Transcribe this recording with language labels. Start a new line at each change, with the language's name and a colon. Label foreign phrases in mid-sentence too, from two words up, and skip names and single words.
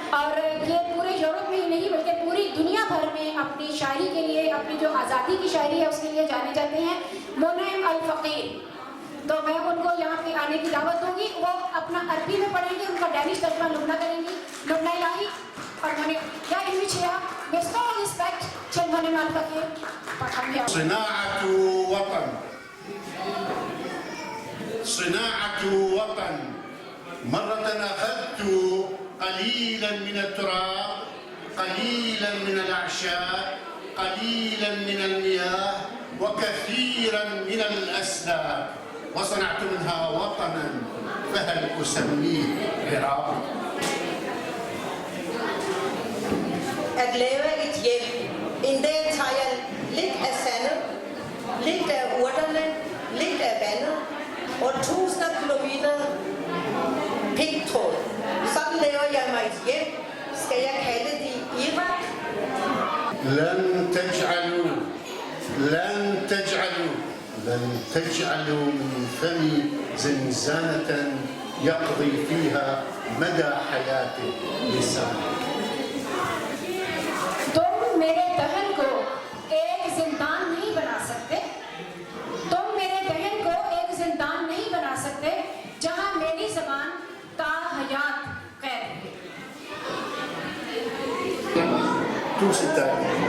Urdu: اور یہ پورے یورپ میں ہی نہیں بلکہ پوری دنیا بھر میں اپنی شاعری کے لیے، اپنی جو آزادی کی شاعری ہے اس کے لیے جانے جاتے ہیں، منعم الفقیر. تو میں ان کو یہاں پہ آنے کی دعوت دوں گی۔ وہ اپنا عربی میں پڑھیں گے، ان کا ڈینش ترجمہ لبنیٰ کریں گی، لبنیٰ الٰہی. اور میں نے کیا انوچ ہے
English: with all respect to
Urdu: मुनइम अल फ़क़ीर।
Arabic: صناعة وطن، صناعة وطن. مرة أخذت قليلا من التراب، قليلا من الأعشاب، قليلا من المياه، وكثيرا من الأسباب، وصنعت منها وطنا، فهل أسميه عراق؟
Danish: At lave et hjem. En dag tager jeg lidt af sandet, lidt af urterne, lidt af vandet og tusinder kilometer pigtråd. Sådan laver jeg mig et hjem. Skal jeg kalde det Irak?
Arabic: لن تجعلوا من فمي زنزانة يقضي فيها مدى حياته لسانك.
Urdu: تم میرے دہن کو ایک زندان نہیں بنا سکتے، تم میرے دہن کو ایک زندان نہیں بنا سکتے جہاں میری زبان تا حیات قید ہے.